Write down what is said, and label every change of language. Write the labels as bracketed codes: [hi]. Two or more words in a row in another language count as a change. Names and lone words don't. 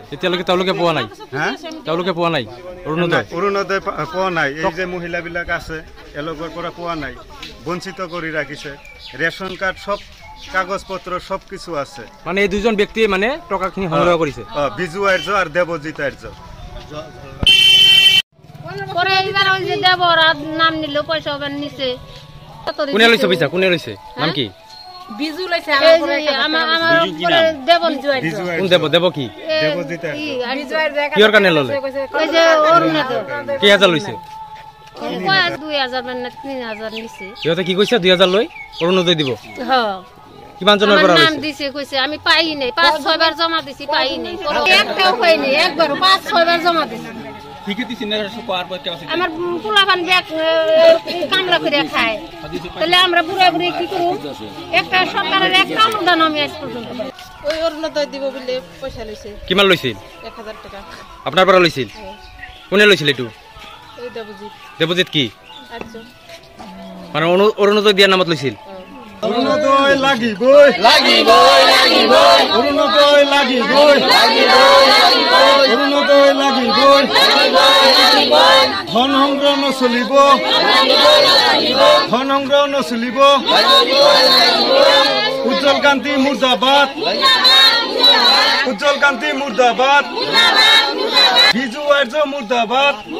[as] এতিয়ালৈকে তেওঁলোকে পোৱা নাই তেওঁলোকে পোৱা নাই অৰুণোদয় পোৱা নাই এই যে মহিলাবিলাক আছে এওঁলোকৰ পৰা পোৱা নাই বঞ্চিত কৰি ৰাখিছে ৰেচন কাৰ্ড [bn] সব কাগজ পত্ৰ সব কিছু আছে [as] মানে এই দুজন ব্যক্তিয়ে মানে টকাখিনি সংগ্ৰহ কৰিছে বিজু আৰ্য আৰু দেৱজিৎ আৰ্য [bn] পরে এবার ওই যে দেবর নাম নিল পয়সা ওবার নিচে [as] কোনে লৈছে পইচা কোনে লৈছে নাম কি [bn] বিজু লৈছে আমার উপরে দেবর [as] কোন দেব কি দেৱজিৎ কিহৰ কাৰণে ললে [bn] ওই যে অরুণোদয় [as] কি হাজাৰ লৈছে [bn] ২,০০০ মানে ৩,০০০ নিচে [as] সিহঁতে কি কৈছে ২,০০০ লৈ অৰুণোদয় দিব [bn] হ্যাঁ [as] কিমান জনৰ পৰা [bn] নাম দিছে কইছে আমি পাই নাই ৫-৬ বার জমা দিছি পাই নাই একটাও পাই নাই একবার ৫-৬ বার জমা দিছি আমার পোলাপান ব্যাগ কামড়া করে খায় তাহলে আমরা বুড়া বুড়ি কি করব একটা সরকারের একটা অনুদান আমি আজ পর্যন্ত ওই অরুণোদয় দিব বলে পয়সা লইছে [as] কিমান লৈছিল [bn] ১,০০০ টাকা [as] আপনার পৰা লৈছিল কোনে লৈছিল এটু এই দেৱজিৎ কি আচ্ছা মানে অৰুণোদয় দিয়াৰ নামত লৈছিল অৰুণোদয় লাগিবই অৰুণোদয় লাগিবই অৰুণোদয় লাগিবই ধন সংগ্ৰহ নচলিব উজ্জ্বল কান্তি মুৰ্দাবাদ বিজু আৰ্য মুৰ্দাবাদ